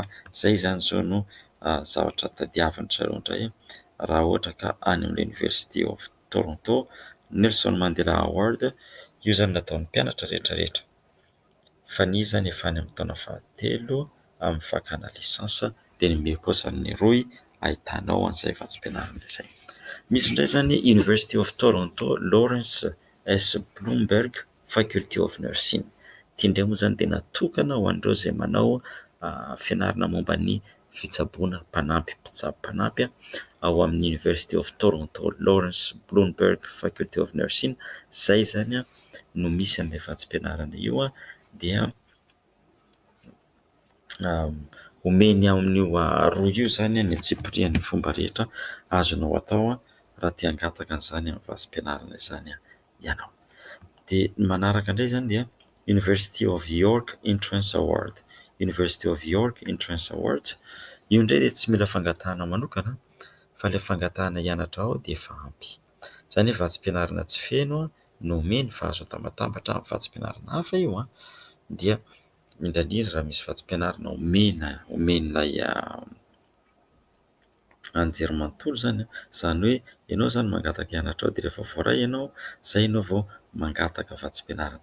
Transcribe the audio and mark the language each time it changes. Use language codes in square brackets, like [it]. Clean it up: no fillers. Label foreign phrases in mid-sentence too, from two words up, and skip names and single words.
[mg] Izay izany izao no zavatra tadiavin'ny zareo indray raha ohatra ka any amin'ny University of Toronto Nelson Mandela Award. Io izany nataon'ny mpianatra rehetrarehetra fa ny izy izany efa any amin'ny taona fahatelo amin'ny fakana lisansa. Dia nomeko koa izany ny roy ahitanao an'izay vatsim-pianarana izay. Misy indray izany University of Toronto Lawrence S. Bloomberg Faculty of Nursing. Ity indray moa izany dia natokana ho an'ireo izay manao fianarana momba ny fitsaboana mpanampy, mpitsabo mpanampy ao amin'ny University of Toronto Lawrence Bloomberg Faculty of Nursing. Izay izany no misy an'ilay vatsim-pianarana io dia omeny amin'io roa io izany ny atsipirian'ny fomba rehetra azonao atao raha tia hangataka an'izany amin'ny vatsim-pianarana izany ianao. Dia manaraka indray izany dia University of York Entrance Award. University of York Entrance Award io indray dia tsy mila fangatahana manokana fa ilay fangatahana hianatra ao dia efa ampy. Izany hoe vatsim-pianarana tsy feno no omeny fa azo atambatambatra amin'ny vatsim-pianarana hafa io dia indrindra raha misy vatsim-pianarana omen'ilay anjerimanontolo izany izany hoe ianao izany mangataka hianatra ao dia rehefa voaray ianao izay ianao vao mangataka vatsim-pianarana.